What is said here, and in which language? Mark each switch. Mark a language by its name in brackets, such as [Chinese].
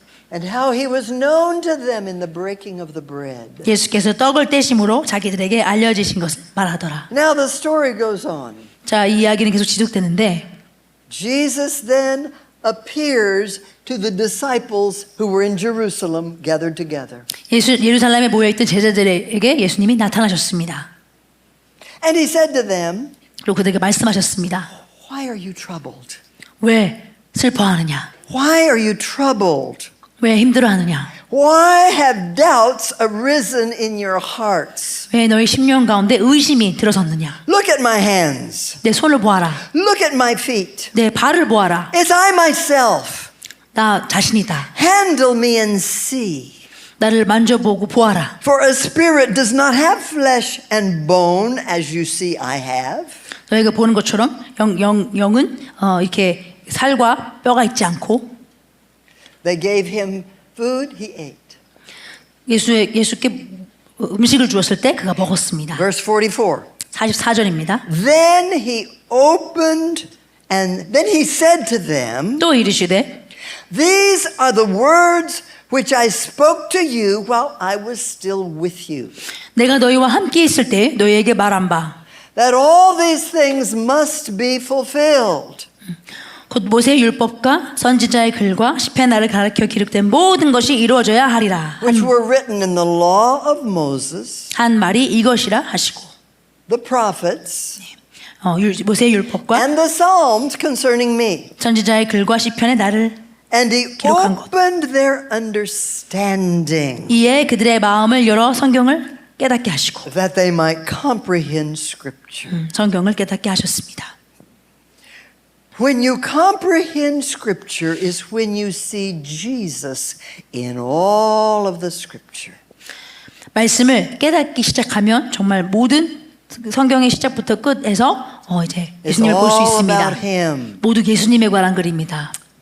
[English] and how he was known to them in the breaking of the bread. [Korean] 예수께서 떡을 떼심으로 자기들에게 알려지신 것을 말하더라. [English] Now the story goes on. [Korean] 자, 이 이야기는 계속 지속되는데 [English] Jesus then appears to the disciples who were in Jerusalem gathered together. [Korean] 예루살렘에 모여있던 제자들에게 예수님이 나타나셨습니다. [English] And he said to them, [Korean] 그리고 그들에게 말씀하셨습니다. [English] Why are you troubled? [Korean] 왜 슬퍼하느냐? [English] Why are you troubled? [Korean] 왜 힘들어하느냐? [English] Why have doubts arisen in your hearts? [Korean] 왜 너희 심령 가운데 의심이 들어섰느냐? [English] Look at my hands. [Korean] 내 손을 보아라. [English] Look at my feet. [Korean] 내 발을 보아라. [English] It's I myself. [Korean] 나 자신이다. [English] Handle me and see. [Korean] 나를 만져보고 보아라. [English] For a spirit does not have flesh and bone as you see I have. [Korean] 너희가 보는 것처럼 영은 이렇게 살과 뼈가 있지 않고 [English] They gave him food, he ate. [Korean] 예수께 음식을 주었을 때 그가 먹었습니다. [English] Verse 44. [Korean] 44절입니다. [English] Then he opened and then he said to them, [Korean] 또 이르시되 [English] These are the words which I spoke to you while I was still with you. [Korean] 내가 너희와 함께 있을 때 너희에게 말한 바 [English] That all these things must be fulfilled. [Korean] 곧 모세의 율법과 선지자의 글과 시편 나를 가르쳐 기록된 모든 것이 이루어져야 하리라. [English] Which were written in the law of Moses, [Korean] 한 말이 이것이라 하시고 [English] the prophets, [Korean] 모세의 율법과 [English] and the Psalms concerning me. [Korean] 선지자의 글과 시편의 나를 [English] And he [Korean] 기록한 것. [English] opened their understanding [Korean] 이에 그들의 마음을 열어 성경을 깨닫게 하시고 [English] that they might comprehend Scripture. [Korean] 성경을 깨닫게 하셨습니다. [English] When you comprehend Scripture is when you see Jesus in all of the Scripture. [Korean] 말씀을 깨닫기 시작하면 정말 모든 성경의 시작부터 끝에서 이제 [English] It's [Korean] 예수님을 볼 수 [English] all [Korean] 있습니다. [English] about him. [Korean] 모두 예수님에 관한 글입니다.